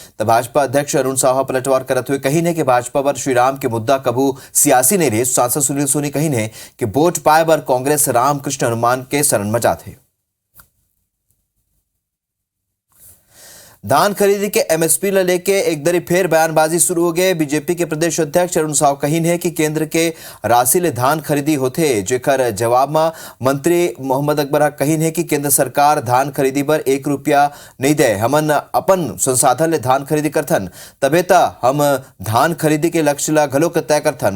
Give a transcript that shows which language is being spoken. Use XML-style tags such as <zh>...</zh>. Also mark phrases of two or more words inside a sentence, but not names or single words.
<hne>तो भाजपा अध्यक्ष अरुण साहा पलटवार करते हुए कही ने कि भाजपा पर श्री राम के मुद्दा कभू सियासी नहीं रहे। सांसद सुनील सोनी कही ने कि वोट पाए पर कांग्रेस रामकृष्ण हनुमान के शरण में जाते। धान खरीदी के एमएसपी ल लेके एक दरी फेर बयानबाजी शुरू हो गए। बीजेपी के प्रदेश अध्यक्ष अरुण साव कहीन है कि केंद्र के राशि ले धान खरीदी होते, जेकर जवाब में मंत्री मोहम्मद अकबर हक कहीन है कि केंद्र सरकार धान खरीदी पर 1 रुपया नहीं दे। हमन अपन संसाधन ले धान खरीदी करथन, तबे ता हम धान खरीदी के लक्ष्य ला घलोक तय करथन।</hne>